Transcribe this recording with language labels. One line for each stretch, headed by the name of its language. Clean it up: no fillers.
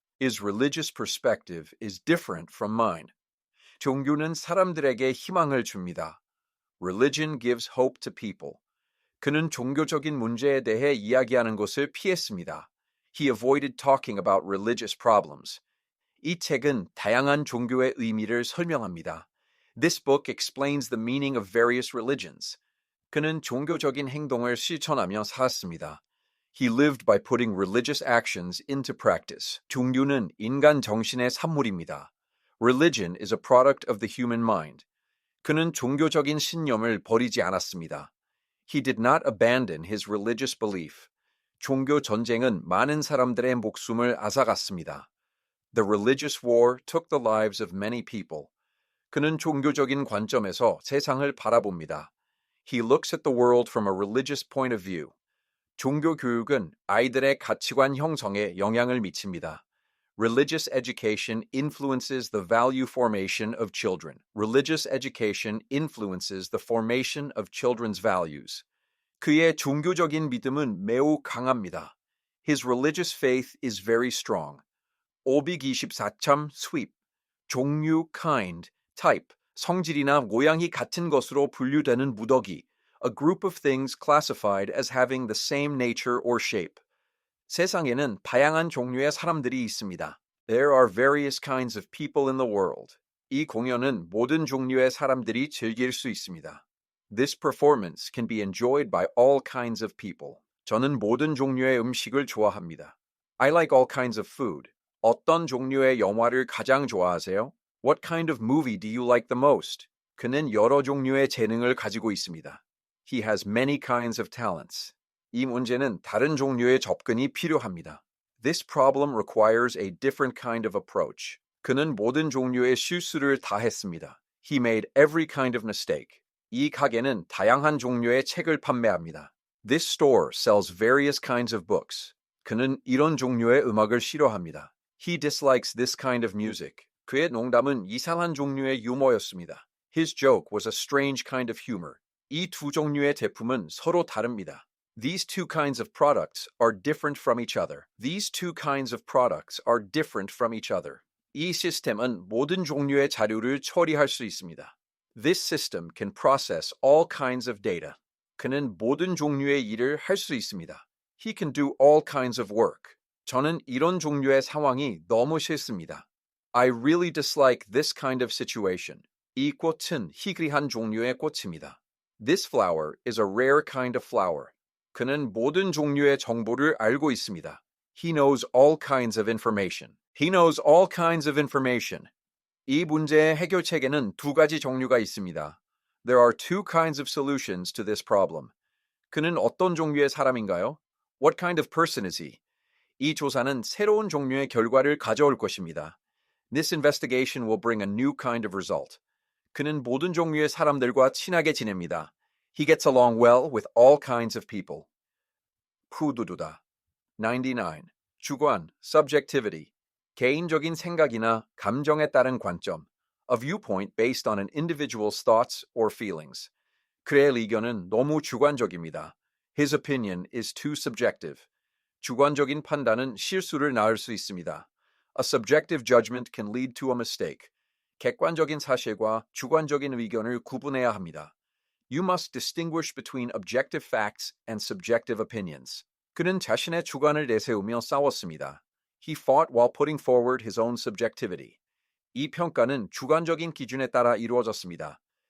English: His religious perspective is different from mine.
Korean: 종교는 사람들에게 희망을 줍니다.
English: Religion gives hope to people.
Korean: 그는 종교적인 문제에 대해 이야기하는 것을 피했습니다.
English: He avoided talking about religious problems.
Korean: 이 책은 다양한 종교의 의미를 설명합니다.
English: This book explains the meaning of various religions.
Korean: 그는 종교적인 행동을 실천하며 살았습니다.
English: He lived by putting religious actions into practice.
Korean: 종교는 인간 정신의 산물입니다.
English: Religion is a product of the human mind.
Korean: 그는 종교적인 신념을 버리지 않았습니다.
English: He did not abandon his religious belief.
Korean: 종교 전쟁은 많은 사람들의 목숨을 앗아갔습니다.
English: The religious war took the lives of many people.
Korean: 그는 종교적인 관점에서 세상을 바라봅니다.
English: He looks at the world from a religious point of view.
Korean: 종교 교육은 아이들의 가치관 형성에 영향을 미칩니다.
English: Religious education influences the value formation of children. Religious education influences the formation of children's values.
Korean: 그의 종교적인 믿음은 매우 강합니다.
English: His religious faith is very strong. 524참 sweep, 종류 kind, type,
Korean: 성질이나 모양이 같은 것으로 분류되는 무더기,
English: a group of things classified as having the same nature or shape.
Korean: 세상에는 다양한 종류의 사람들이 있습니다.
English: There are various kinds of people in the world.
Korean: 이 공연은 모든 종류의 사람들이 즐길 수 있습니다.
English: This performance can be enjoyed by all kinds of people.
Korean: 저는 모든 종류의 음식을 좋아합니다.
English: I like all kinds of food.
Korean: 어떤 종류의 영화를 가장 좋아하세요?
English: What kind of movie do you like the most?
Korean: 그는 여러 종류의 재능을 가지고 있습니다.
English: He has many kinds of talents.
Korean: 이 문제는 다른 종류의 접근이 필요합니다.
English: This problem requires a different kind of approach.
Korean: 그는 모든 종류의 실수를 다 했습니다.
English: He made every kind of mistake.
Korean: 이 가게는 다양한 종류의 책을 판매합니다.
English: This store sells various kinds of books.
Korean: 그는 이런 종류의 음악을 싫어합니다.
English: He dislikes this kind of music.
Korean: 그의 농담은 이상한 종류의 유머였습니다.
English: His joke was a strange kind of humor.
Korean: 이 두 종류의 제품은 서로 다릅니다.
English: These two kinds of products are different from each other. These two kinds of products are different from each other.
Korean: 이 시스템은 모든 종류의 자료를 처리할 수 있습니다.
English: This system can process all kinds of data.
Korean: 그는 모든 종류의 일을 할 수 있습니다.
English: He can do all kinds of work.
Korean: 저는 이런 종류의 상황이 너무 싫습니다.
English: I really dislike this kind of situation.
Korean: 이 꽃은 희귀한 종류의 꽃입니다.
English: This flower is a rare kind of flower.
Korean: 그는 모든 종류의 정보를 알고 있습니다.
English: He knows all kinds of information. He knows all kinds of information.
Korean: 이 문제의 해결책에는 두 가지 종류가 있습니다.
English: There are two kinds of solutions to this problem.
Korean: 그는 어떤 종류의 사람인가요?
English: What kind of person is he?
Korean: 이 조사는 새로운 종류의 결과를 가져올 것입니다.
English: This investigation will bring a new kind of result.
Korean: 그는 모든 종류의 사람들과 친하게 지냅니다.
English: He gets along well with all kinds of people. 푸두두다. 99.
Korean: 주관, subjectivity. 개인적인 생각이나 감정에 따른 관점.
English: A viewpoint based on an individual's thoughts or feelings.
Korean: 그의 의견은 너무 주관적입니다.
English: His opinion is too subjective.
Korean: 주관적인 판단은 실수를 낳을 수 있습니다.
English: A subjective judgment can lead to a mistake.
Korean: 객관적인 사실과 주관적인 의견을 구분해야 합니다.
English: You must distinguish between objective facts and subjective opinions.
Korean: 그는 자신의 주관을 내세우며 싸웠습니다.
English: He fought while putting forward his own subjectivity.
Korean: 이 평가는 주관적인 기준에 따라 이루어졌습니다.